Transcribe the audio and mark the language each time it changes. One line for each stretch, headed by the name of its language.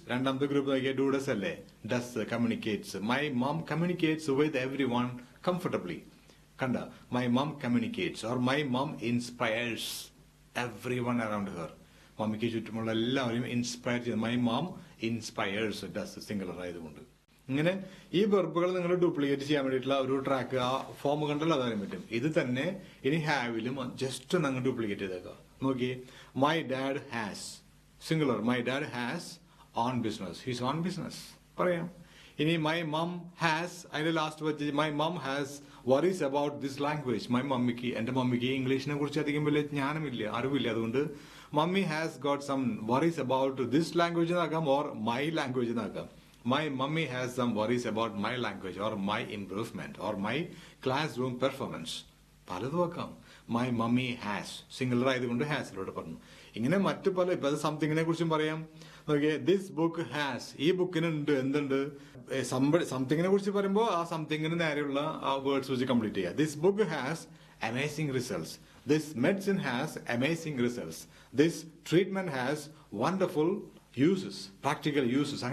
Malayalam: രണ്ടാമത്തെ ഗ്രൂപ്പ് നോക്കിയാൽ do does അല്ലേ, does communicates.
English: My mom communicates with everyone comfortably. കണ്ട, my mom communicates or my mom inspires everyone around her.
Malayalam: മമ്മിക്ക് ചുറ്റുമുള്ള എല്ലാവരെയും ഇൻസ്പയർ ചെയ്യുന്നത്.
English: my mom inspires,
Malayalam: does singular ആയതുകൊണ്ട്. ഇങ്ങനെ ഈ വെർബുകൾ നിങ്ങൾ ഡ്യൂപ്ലിക്കേറ്റ് ചെയ്യാൻ വേണ്ടിയിട്ടുള്ള ഒരു ട്രാക്ക് ആ ഫോം കണ്ടല്ലോ അതറിയാൻ പറ്റും. ഇത് തന്നെ ഇനി ഹാവിലും ജസ്റ്റ് ഒന്ന് അങ്ങ് ഡ്യൂപ്ലിക്കേറ്റ് ചെയ്തേക്കാം.
English: നോക്കിയേ, my dad has singular, my dad has own business, he's own business പറയാം. ഇനി my mom has,
Malayalam: അതിന്റെ ലാസ്റ്റ് വെച്ച്
English: My mom has worries about this language.
Malayalam: എന്റെ മമ്മിക്ക് ഇംഗ്ലീഷിനെ കുറിച്ച് അധികം വലിയ ജ്ഞാനമില്ല, അറിവില്ല. അതുകൊണ്ട്
English: mummy has got some worries about this language
Malayalam: എന്നാക്കാം, or my language എന്നാക്കാം.
English: My mummy has some worries about my language or my improvement or my classroom performance.
Malayalam: പലതും ആക്കാം. My mummy has singular ആയതുകൊണ്ട് ഹാസിലോട്ട് പറഞ്ഞു. ഇങ്ങനെ മറ്റു പല, ഇപ്പൊ അത് സംതിങ്ങിനെ കുറിച്ചും പറയാം. നോക്കിയേ,
English: this book has,
Malayalam: ഈ ബുക്കിനുണ്ട് എന്തുണ്ട്, സംതിങ്ങിനെ കുറിച്ച് പറയുമ്പോൾ ആ സംതിങ്ങിന് നേരെയുള്ള ആ വേർഡ്സ് വെച്ച് കംപ്ലീറ്റ് ചെയ്യുക.
English: This book has amazing results, this medicine has amazing results, this treatment has wonderful uses, practical uses.